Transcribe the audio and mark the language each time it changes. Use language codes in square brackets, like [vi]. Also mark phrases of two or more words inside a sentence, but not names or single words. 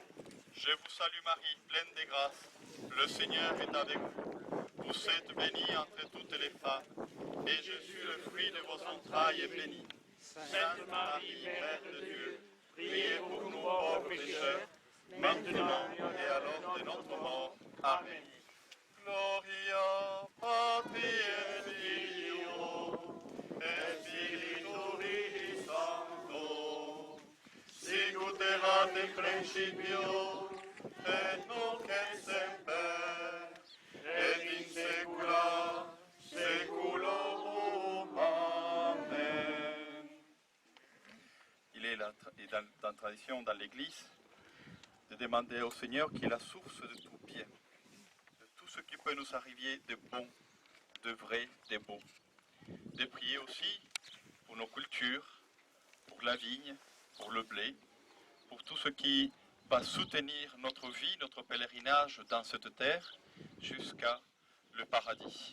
[fr] Je vous salue Marie, pleine de grâce, le Seigneur est avec vous. Vous êtes bénie entre toutes les femmes, et Jésus, le fruit de vos entrailles, est béni. Sainte Marie, Mère de Dieu, priez pour nous pauvres pécheurs, maintenant et à l'heure de notre mort. Amen. [la] Gloria Patri et Filio et Spiritui Sancto, sicut erat in principio et nunc et semper et in saecula saeculorum. Amen. [fr] Il est dans la tradition dans l'Église de demander au Seigneur qui est la source de tout bien, ce qui peut nous arriver de bon, de vrai, de beau. De prier aussi pour nos cultures, pour la vigne, pour le blé, pour tout ce qui va soutenir notre vie, notre pèlerinage dans cette terre jusqu'à le paradis.